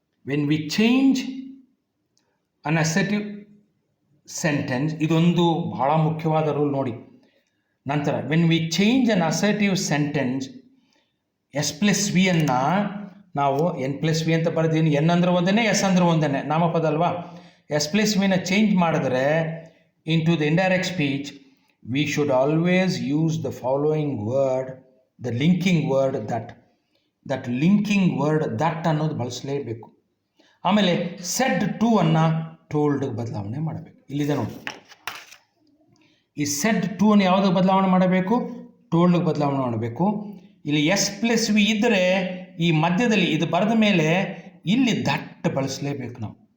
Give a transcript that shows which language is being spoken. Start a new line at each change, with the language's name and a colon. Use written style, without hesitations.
English: when we change an assertive sentence,
Kannada: ಇದೊಂದು ಬಹಳ ಮುಖ್ಯವಾದ ರೂಲ್ ನೋಡಿ. ನಂತರ
English: when we change an assertive sentence,
Kannada: S+V ಅನ್ನು ನಾವು N+V ಅಂತ ಬರೆದೀನಿ. N ಅಂದ್ರೆ ಒಂದೇ, S ಅಂದ್ರೆ ಒಂದೇ, ನಾಮಪದ ಅಲ್ವಾ?
English: S+Vನ ಚೇಂಜ್ ಮಾಡಿದ್ರೆ into the indirect speech we should always use the following word, the linking word that. that linking word that
Kannada: ಅನ್ನೋದು ಬಳಸಲೇಬೇಕು. ಆಮೇಲೆ said to ಅನ್ನು told ಬದಲಾವಣೆ ಮಾಡಬೇಕು. ಇಲ್ಲಿದೆ ನೋಡಿ, ಈ said to ಅನ್ನು ಯಾವುದು ಬದಲಾವಣೆ ಮಾಡಬೇಕು? told ಬದಲಾವಣೆ ಮಾಡಬೇಕು. ಇಲ್ಲಿ S+V ಇದ್ದರೆ ಈ ಮಧ್ಯದಲ್ಲಿ ಇದು ಬರೆದ ಮೇಲೆ ಇಲ್ಲಿ ದಟ್ ಬಳಸಲೇಬೇಕು ನಾವು.